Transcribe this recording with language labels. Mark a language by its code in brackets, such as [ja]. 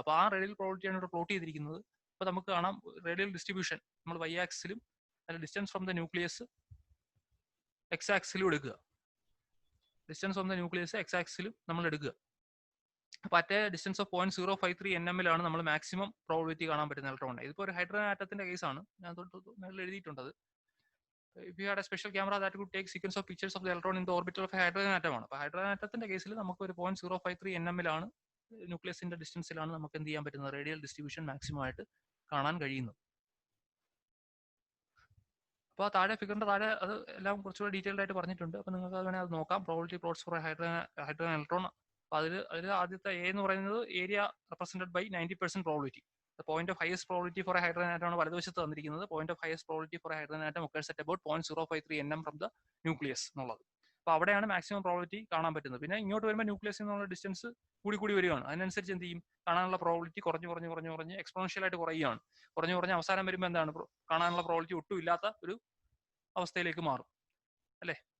[ml] അപ്പോൾ ആ റേഡിയൽ പ്രോബിലിറ്റിയാണ് ഇവിടെ പ്ലോട്ട് ചെയ്തിരിക്കുന്നത്. അപ്പോൾ നമുക്ക് കാണാം റേഡിയൽ ഡിസ്ട്രിബ്യൂഷൻ നമ്മൾ y ആക്സിലും അതിന്റെ [en] distance from the nucleus [ml] x ആക്സിലും എടുക്കുക. [en] distance from the nucleus [ml] x ആക്സിലും നമ്മൾ എടുക്കുക. അപ്പോൾ [en] at distance of 0.053 nm [ml] നമ്മൾ മാക്സിമം പ്രോബിലിറ്റി കാണാൻ പറ്റുന്ന ഇലക്ട്രോണിനെ. ഇതിപ്പോൾ ഒരു ഹൈഡ്രജൻ ആറ്റത്തിന്റെ കേസാണ്, ഞാൻ മേളിൽ എഴുതിയിട്ടുണ്ട്. [en] If you had a special camera that could take sequence of pictures of the electron in the orbital of a hydrogen atom ആണ്. [ml] അപ്പോൾ ഹൈഡ്രജൻ ആറ്റത്തിന്റെ കേസിൽ നമുക്ക് ഒരു 0.053 nm ന്യൂക്ലിയസിന്റെ ഡിസ്റ്റൻസിലാണ് നമുക്ക് എന്ത് ചെയ്യാൻ പറ്റുന്നത്, റേഡിയൽ ഡിസ്ട്രിബ്യൂഷൻ മാക്സിമം ആയിട്ട് കാണാൻ കഴിയുന്നത്. അപ്പോൾ താഴെ ഫിഗറിന്റെ താഴെ അത് എല്ലാം കുറച്ചുകൂടി ഡീറ്റെയിൽഡ് ആയിട്ട് പറഞ്ഞിട്ടുണ്ട്. അപ്പോൾ നിങ്ങൾക്ക് വേണേൽ അത് നോക്കാം. [en] Probability plots for hydrogen electron. [ml] അപ്പോൾ അതിൽ ആദ്യത്തെ എ എന്ന് പറയുന്നത് [en] Area represented by 90% probability. The point of highest probability for a hydrogen atom [ml] ആണ് വലതുവശത്ത് തന്നിരിക്കുന്നത്. [en] Point of highest probability for a hydrogen atom occurs at about 0.053 nm from the nucleus എന്നുള്ളത്. [ml] അപ്പോൾ അവിടെയാണ് മാക്സിമം പ്രോബിലിറ്റി കാണാൻ പറ്റുന്നത്. പിന്നെ ഇങ്ങോട്ട് വരുമ്പോൾ ന്യൂക്ലിയസിൽ നിന്നുള്ള ഡിസ്റ്റൻസ് കൂടി വരികയാണ്. അതിനനുസരിച്ച് എന്ത് ചെയ്യും, കാണാനുള്ള പ്രോബിലിറ്റി കുറഞ്ഞ് എക്സ്പോണൻഷ്യൽ ആയിട്ട് കുറയുകയാണ്. കുറഞ്ഞ് അവസാനം വരുമ്പോൾ എന്താണ്, കാണാനുള്ള പ്രോബിലിറ്റി ഒട്ടും ഇല്ലാത്ത ഒരു അവസ്ഥയിലേക്ക് മാറും അല്ലേ.